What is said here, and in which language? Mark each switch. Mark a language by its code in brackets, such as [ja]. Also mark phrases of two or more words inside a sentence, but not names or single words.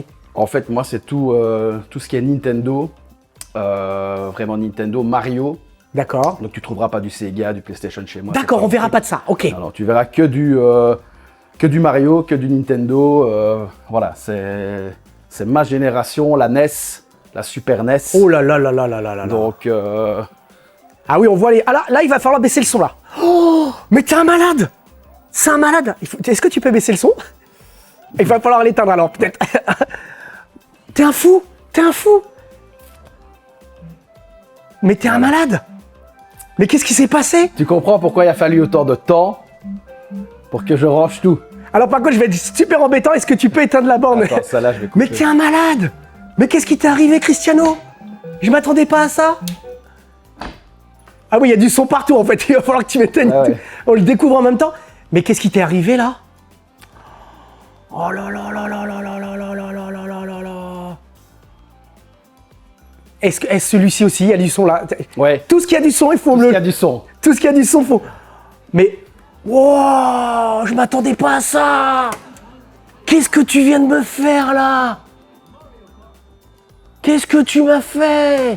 [fr] En fait, moi, c'est tout ce qui est Nintendo, vraiment Nintendo, Mario. D'accord. Donc, tu trouveras pas du Sega, du PlayStation chez moi. D'accord, on verra pas de ça. Ok. Alors, tu verras que du Mario, que du Nintendo. Voilà, c'est ma génération, la NES, la Super NES. Oh là là là là là là là. Donc, Ah oui, on voit les... Ah là, il va falloir baisser le son, là. Oh, mais t'es un malade! C'est un malade! Est-ce que tu peux baisser le son? Il va falloir l'éteindre, alors, peut-être. T'es un fou! T'es un fou! Mais t'es un malade! Mais qu'est-ce qui s'est passé? tu comprends pourquoi il a fallu autant de temps pour que je range tout. Alors, par contre, je vais être super embêtant. Est-ce que tu peux éteindre la borne? Attends, ça là, je vais couper. Mais t'es un malade! Mais qu'est-ce qui t'est arrivé, Cristiano? Je m'attendais pas à ça. Ah oui, il y a du son partout, en fait. Il va falloir que tu m'éteignes. Ah ouais. On le découvre en même temps. Mais qu'est-ce qui t'est arrivé, là? Oh là là là là là là là là là là là là là là. Est-ce celui-ci aussi, il y a du son, là? Ouais. Tout ce qui a du son, il faut Il me y a du son. Tout ce qui a du son, faut... Mais... Wow, je m'attendais pas à ça. Qu'est-ce que tu viens de me faire, là? Qu'est-ce que tu m'as fait?